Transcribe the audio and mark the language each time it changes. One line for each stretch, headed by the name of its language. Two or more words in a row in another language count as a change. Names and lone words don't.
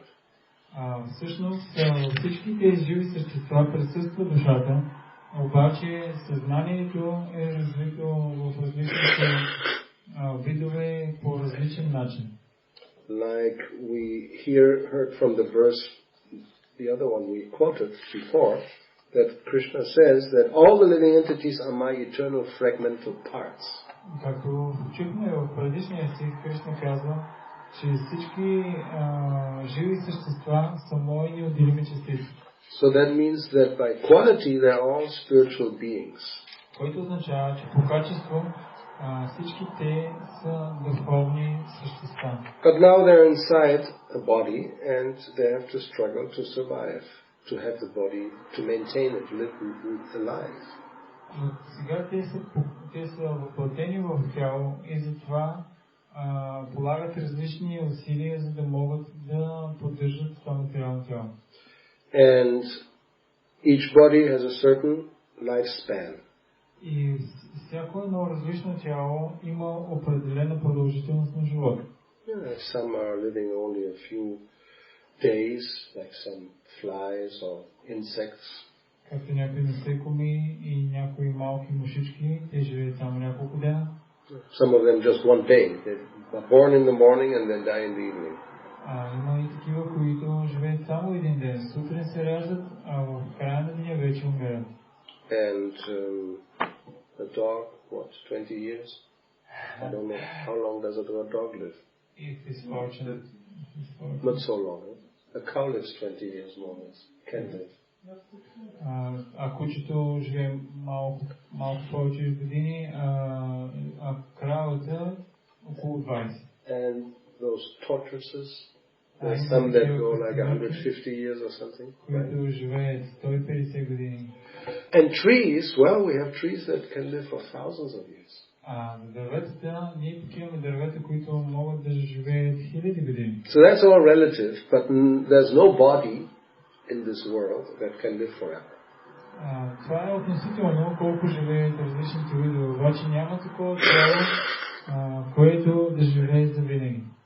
Bulgarian: Всъщност всички тези живи същества присъства душата, обаче съзнанието е развито в различните видове по различен начин.
English: Like we heard from the verse, the other one we quoted before, that Krishna says that all the living entities are my eternal fragmental parts.
Bulgarian: Както чухме в предишния стих, Кришна казва, че всички живи същества са мои неотделими частици.
English: So that means that by quality they are all spiritual beings.
Bulgarian: Което означава, че по качество всички те са духовни същества.
English: But now they're inside a body and they have to struggle to survive, to have the body, to maintain it, live alive.
Bulgarian: Но сега те са въплатени в тяло и затова полагат различни усилия, за да могат да поддържат това материално тяло.
English: And each body has a certain lifespan.
Bulgarian: И всяко едно различно тяло има определена продължителност на живота.
English: Some are living only a few days, like some flies or insects.
Bulgarian: Както някои насекоми и някои малки мушички, те живеят само няколко дена.
English: Some of them just one day. They are born in the morning and then die in the evening.
Bulgarian: Има и такива, които живеят само един ден. Сутрин се раждат, а в края на деня вече умират.
English: And a dog, what, 20 years? I don't know. How long does a dog live? If it's fortunate. Not so long. A cow lives 20 years more or less. Can live.
Bulgarian: Кучето живее малко повече години, а кравата около 20.
English: And those tortoises, there's some that go like 150 years or something.
Bulgarian: Които живеят 150 години.
English: And trees, well, we have trees that can live for thousands of years.
Bulgarian: Дърветата, ние пък имаме дървета, които могат да живеят хиляди години.
English: So that's all relative, but there's no body in this world that can live forever.
Bulgarian: Това е относително колко живеят различните видове, обаче няма такова тяло, което да живее за винаги.